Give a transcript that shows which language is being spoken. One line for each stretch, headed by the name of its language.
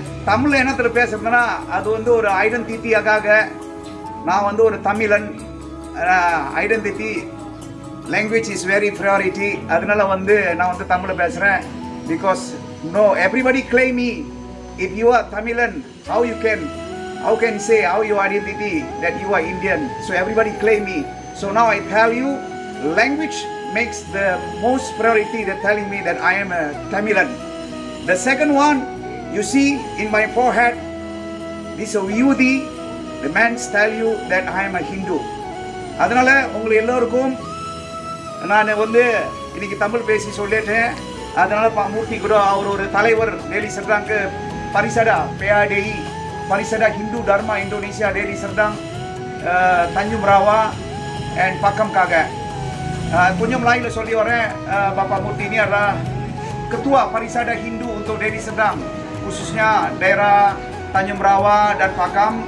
Tamil: தமிழ் இனத்தில் பேசுறதுன்னா அது வந்து ஒரு ஐடென்டிட்டியாக நான் வந்து ஒரு தமிழன்.
English: Identity language is very priority.
Tamil: அதனால வந்து நான் வந்து தமிழில் பேசுகிறேன்.
English: Because no everybody claim me if you are Tamilan, how can say how your identity that you are Indian? So everybody claim me. So now I tell you, language makes the most priority. They're telling me that I am a Tamilan. The second one, you see in my forehead, this is a Vibhuti. The men tell you that I am a Hindu.
Tamil: அதனால உங்க எல்லாருக்கும் நான் வந்து இன்னைக்கு தமிழ் பேசி சொல்லிட்டேன். அதனால மூர்த்தி கூட அவர் ஒரு தலைவர்
Indonesian: Deli Serdang ke Parisada PADI Parisada Hindu Dharma Indonesia Deli Serdang Tanjung Rawa and Pakam Kaga. Punya Melayu
Tamil: சொல்லி வரேன்.
Indonesian: Bapak Murti ini adalah ketua Parisada Hindu untuk Deli Serdang, khususnya daerah Tanjung Rawa dan Pakam.